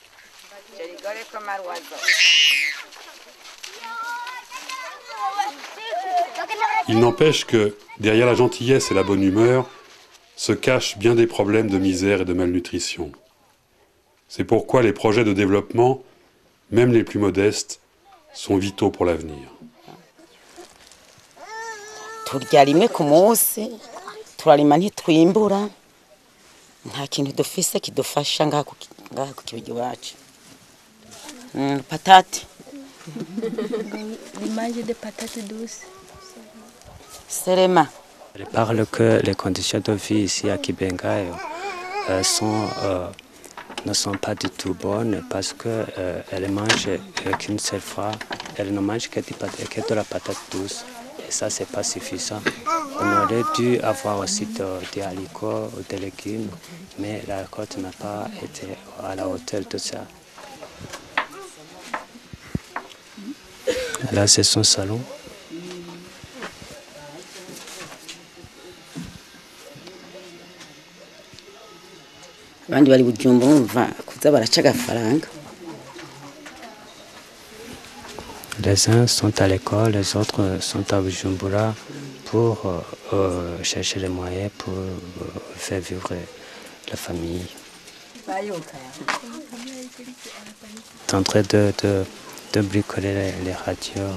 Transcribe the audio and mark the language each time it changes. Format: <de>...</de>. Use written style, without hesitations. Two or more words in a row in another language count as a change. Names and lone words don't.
<fr>Il n'empêche que, derrière la gentillesse et la bonne humeur, se cachent bien des problèmes de misère et de malnutrition. C'est pourquoi les projets de développement, même les plus modestes, sont vitaux pour l'avenir.</fr> <rn>turya rimwe ku munsi turarima ntitwimbura nta kintu dufise kidufasha ngaha ku kibuga iwacu patate</rn> <fr>l'image de patates douces</fr> <rn>serema.</rn> <fr>Elle parle que les conditions de vie ici à Kibenga ne sont pas du tout bonnes parce qu'elle mange qu'une seule fois, elle ne mange que de la patate douce. Et ça, c'est pas suffisant. On aurait dû avoir aussi des haricots ou des légumes, mais la récolte n'a pas été à la hauteur de ça. Là, c'est son salon.</fr> <rn>Abandi bari Bujumbura umva kuza baraca agafaranga.</rn> <fr>Les uns sont à l'école, les autres sont à Bujumbura pour chercher les moyens pour faire vivre la famille. Ils sont en train de bricoler les radios.</fr>